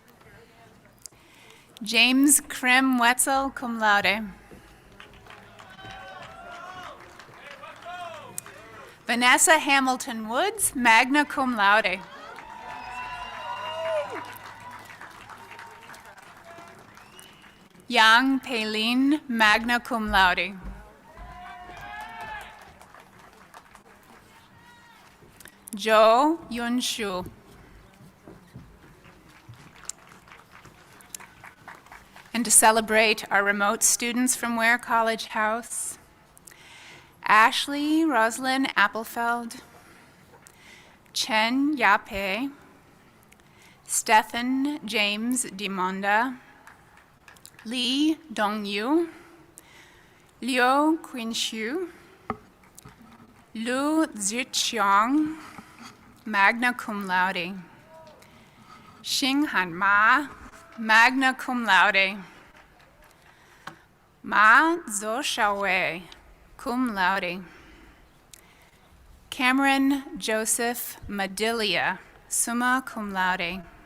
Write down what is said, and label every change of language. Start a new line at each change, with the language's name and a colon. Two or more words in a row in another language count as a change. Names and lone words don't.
English: James Krim Wetzel,
Latin: cum laude.
English: Vanessa Hamilton Woods,
Latin: magna cum laude.
English: Yang Peilin,
Latin: magna cum laude.
English: Jo Yun Shu. And to celebrate our remote students from Ware College House, Ashley Roslyn Appelfeld, Chen Yape, Stephen James Dimonda, Lee Dongyu, Liu Qinshu, Lu Ziqiang,
Latin: magna cum laude.
English: Xinghan Ma,
Latin: magna cum laude.
English: Ma Zhou
Latin: cum laude.
English: Cameron Joseph Madilia,
Latin: summa cum laude.